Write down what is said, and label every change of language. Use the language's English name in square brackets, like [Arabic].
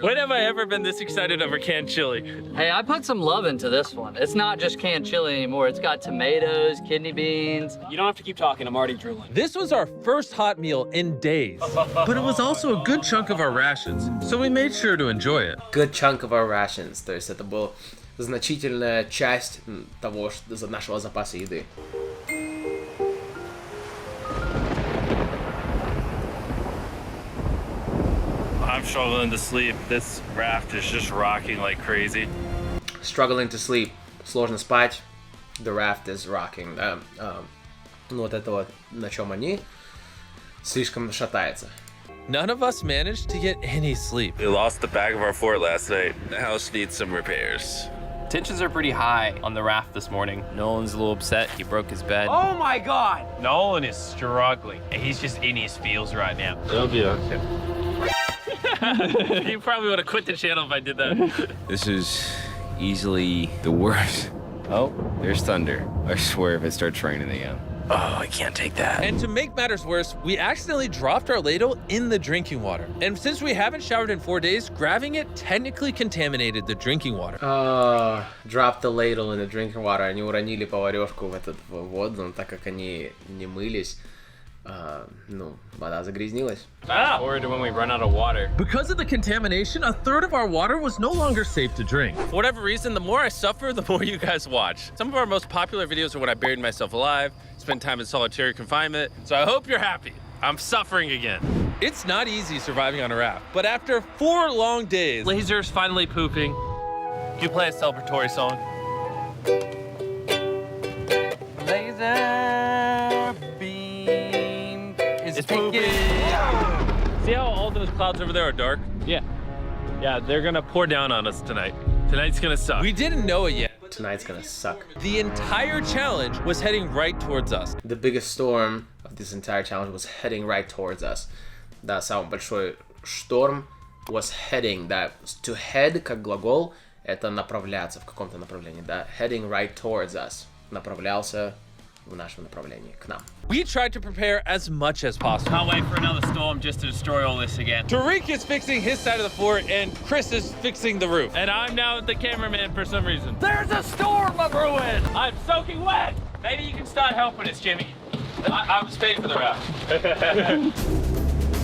[English] When have I ever been this excited over canned chili? Hey, I put some love into this one. It's not just canned chili anymore. It's got tomatoes, kidney beans. You don't have to keep talking. I'm already drooling. This was our first hot meal in days, but it was also a good chunk of our rations, so we made sure to enjoy it. Good chunk of our rations. [Russian] То есть это была значительная часть того, нашего запаса еды. [English] I'm struggling to sleep. This raft is just rocking like crazy. Struggling to sleep. [Russian] Сложно спать. [English] The raft is rocking. [Russian] Ну вот это вот, на чем они, слишком шатается. [English] None of us managed to get any sleep. We lost the back of our fort last night. The house needs some repairs. Tensions are pretty high on the raft this morning. Nolan's a little upset. He broke his bed. Oh my God! Nolan is struggling. And he's just in his feels right now. It'll be okay. You probably would have quit the channel if I did that. This is easily the worst. Oh, there's thunder. I swear if it starts raining again. Oh, I can't take that. And to make matters worse, we accidentally dropped our ladle in the drinking water. And since we haven't showered in 4 days, grabbing it technically contaminated the drinking water. Dropped the ladle in the drinking water. [Russian] Они уронили поварёшку в этот воду, но так как они не мылись, ну, вода загрязнилась. [English] Forward to when we run out of water. Because of the contamination, a third of our water was no longer safe to drink. For whatever reason, the more I suffer, the more you guys watch. Some of our most popular videos are when I buried myself alive, spent time in solitary confinement, so I hope you're happy. I'm suffering again. It's not easy surviving on a raft, but after 4 long days, Laser's finally pooping. Can you play a celebratory song? Laser beam is pooping. see how all those clouds over there are dark? Yeah. Yeah, they're gonna pour down on us tonight. Tonight's gonna suck. We didn't know it yet. Tonight's gonna suck. The entire challenge was heading right towards us. The biggest storm of this entire challenge was heading right towards us. [Russian] Да, самый большой шторм [English] was heading, [Russian] да, [English] to head [Russian] как глагол, это направляться в каком-то направлении, да, [English] heading right towards us, [Russian] направлялся в нашем направлении, к нам. [English] We tried to prepare as much as possible. Can't wait for another storm just to destroy all this again. Tariq is fixing his side of the fort, and Chris is fixing the roof. And I'm now the cameraman for some reason. There's a storm of ruin! I'm soaking wet! Maybe you can start helping us, Jimmy. I was paid for the raft.